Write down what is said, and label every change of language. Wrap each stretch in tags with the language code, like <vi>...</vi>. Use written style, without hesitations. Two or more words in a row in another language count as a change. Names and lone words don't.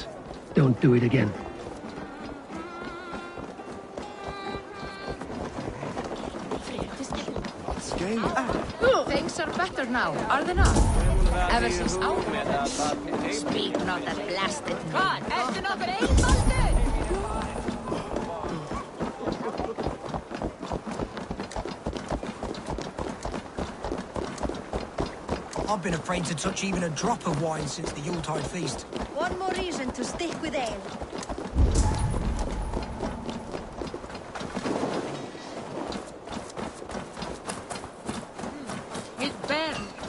<en>Don't do it again. Things are better now, are they not? Ever since our speak not that blasted God,</en> <is>ertu nokkur einfaldur?</is> <en>I've been afraid to touch even a drop of wine since the Yuletide feast. One more reason to stick with ale. It burned.</en>